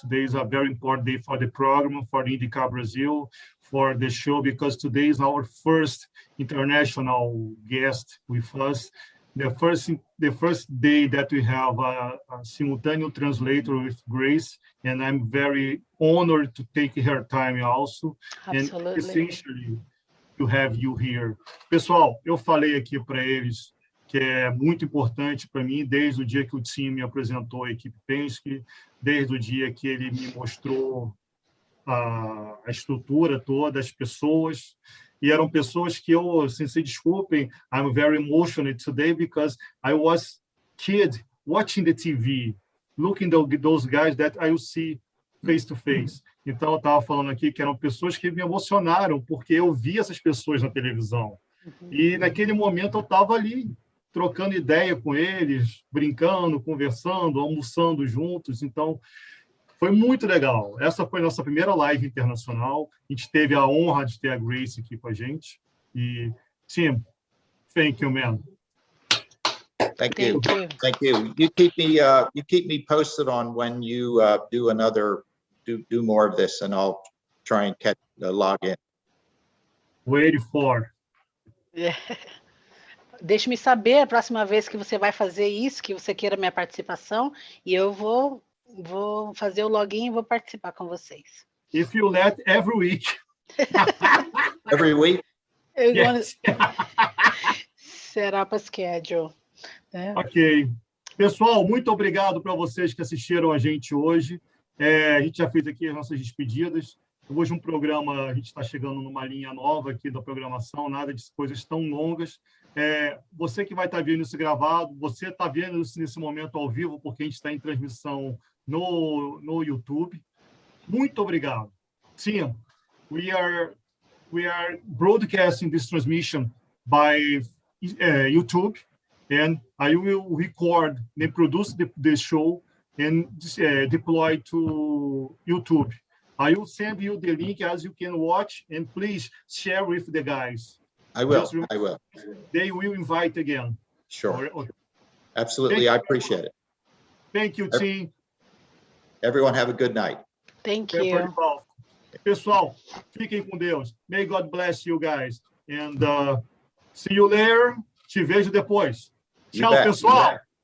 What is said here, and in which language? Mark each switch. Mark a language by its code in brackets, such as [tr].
[en] Today is a very important day for the program, for the IndyCar Brazil, for the show, because today is our first international guest with us. The first day that we have a simultaneous translator with Grace, and I'm very honored to take her time also. Absolutely. And essentially to have you here. [pt] Pessoal, eu falei aqui para eles que é muito importante para mim desde o dia que o time me apresentou a equipe Penske, desde o dia que ele me mostrou a estrutura toda, as pessoas, e eram pessoas que eu, se desculpem, [en] I'm very emotional today because I was kid watching the TV, looking at those guys that I will see face to face. [pt] Então, eu estava falando aqui que eram pessoas que me emocionaram, porque eu vi essas pessoas na televisão. E naquele momento eu estava ali, trocando ideia com eles, brincando, conversando, almoçando juntos. Então, foi muito legal. Essa foi a nossa primeira live internacional. A gente teve a honra de ter a Grace aqui com a gente. [en] E, Tim, thank you, man. Thank you. Thank you. You keep me posted on when you do more of this, and I'll try and log in. Wait for. [pt] Deixe-me saber a próxima vez que você vai fazer isso, que você queira minha participação, e eu vou fazer o login e vou participar com vocês. [en] If you let, every week. Every week? Yes. Set up a schedule. Ok. [pt] Pessoal, muito obrigado para vocês que assistiram a gente hoje. A gente já fez aqui as nossas despedidas. Hoje um programa, a gente está chegando numa linha nova aqui da programação, nada de coisas tão longas. Você que vai estar vendo isso gravado, você está vendo isso nesse momento ao vivo, porque a gente está em transmissão no YouTube. Muito obrigado. [en] Tim, we are broadcasting this transmission by YouTube, and I will record and produce the show and deploy to YouTube. I will send you the link as you can watch, and please share with the guys. I will. They will invite again. Sure. Okay. Absolutely. I appreciate it. Thank you, team. Everyone have a good night. Thank you. [pt] Pessoal, fiquem com Deus. [en] May God bless you guys. And see you later. [pt] Te vejo depois. Tchau, pessoal.